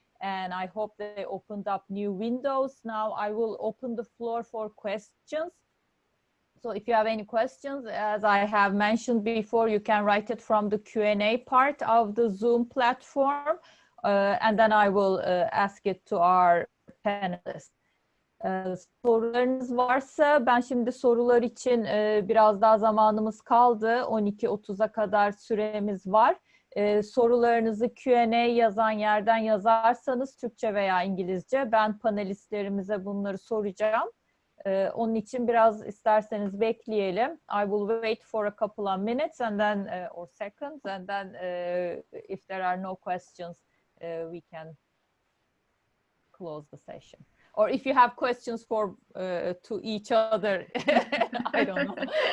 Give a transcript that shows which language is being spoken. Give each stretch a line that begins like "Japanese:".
English: And I hope they opened up new windows. Now I will open the floor for questions. So if you have any questions, as I have mentioned before, you can write it from the Q&A part of the Zoom platform. And then I will ask it to our panelists.
Turkish: Sorularınız varsa, ben şimdi sorular için biraz daha zamanımız kaldı. 12:30'a kadar süremiz var. Sorularınızı Q&A yazan yerden yazarsanız, Türkçe veya İngilizce, ben panelistlerimize bunları soracağım. Onun için biraz isterseniz bekleyelim.
English: I will wait for a couple of minutes and then or seconds, and then if there are no questions, we can close the session. Or if you have questions for to each other, I don't know.